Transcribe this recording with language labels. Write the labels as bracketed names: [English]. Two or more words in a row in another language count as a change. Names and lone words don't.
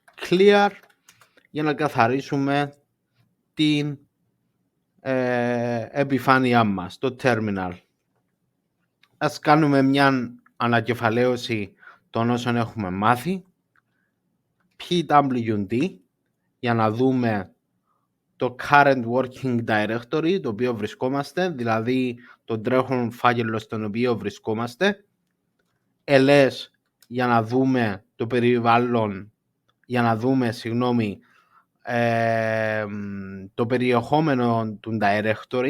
[Greek] clear για να καθαρίσουμε την επιφάνειά μας, το terminal. Ας κάνουμε μια ανακεφαλαίωση των όσων έχουμε μάθει. PWD για να δούμε το [English] current working directory [Greek] το οποίο βρισκόμαστε, δηλαδή το τρέχον φάκελο στον οποίο βρισκόμαστε. LS για να δούμε το περιβάλλον, για να δούμε, το περιεχόμενο του directory.